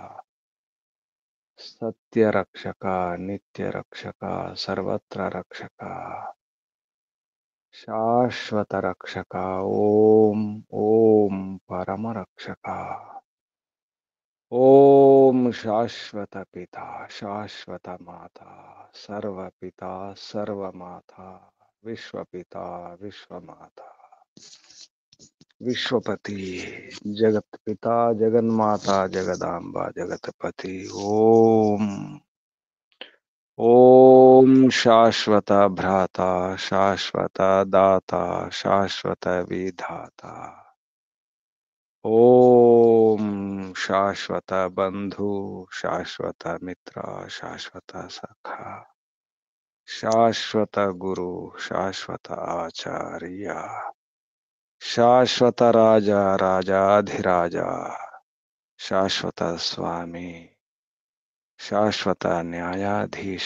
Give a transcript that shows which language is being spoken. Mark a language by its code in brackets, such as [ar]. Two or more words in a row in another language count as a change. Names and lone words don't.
[sa] సత్యరక్షక నిత్యరక్షక సర్వత్ర రక్షక శాశ్వత రక్షక ఓం ఓం పరమరక్షక ఓం శాశ్వత పిత శాశ్వత మాత సర్వపిత సర్వమాత విశ్వపిత విశ్వమాత विश्वपति जगत पिता जगन्माता जगदाम्बा जगतपति. ओम ओम शाश्वत भ्राता शाश्वत दाता शाश्वत विधाता ఓం శాశ్వత బంధు, శాశ్వత మిత్ర, శాశ్వత సఖ, శాశ్వత గురు, శాశ్వత ఆచార్య, శాశ్వత రాజా, రాజాధిరాజా, శాశ్వత స్వామి, శాశ్వత న్యాయాధీశ.